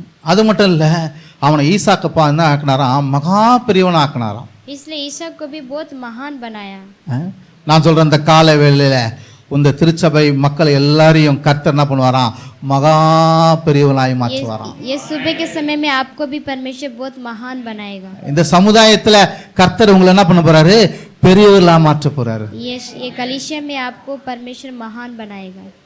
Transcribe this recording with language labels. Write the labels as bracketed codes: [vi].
[ta] அது மட்டும் இல்ல, அவனை ஈசாக்கப்பா என்ன ஆக்கினாராம், மகா பெரியவனை ஆக்கினாராம். [hi] इसलिए ईसा को भी बहुत महान बनाया। [ta] நான் சொல்றேன், இந்த காலை வேளையில இந்த திருச்சபை மக்கள் எல்லாரையும் கர்த்தர் என்ன பண்ணுவாராம், மகா பெரியவனாய் மாற்றுவாராம். [hi] ये सुबह के समय में आपको भी परमेश्वर बहुत महान बनाएगा। [ta] இந்த சமுதாயத்துல கர்த்தர் உங்களை என்ன பண்ண போறாரு, பெரியவர்களா மாற்ற போறாரு. [hi] ये कलीसिया में आपको परमेश्वर महान बनाएगा।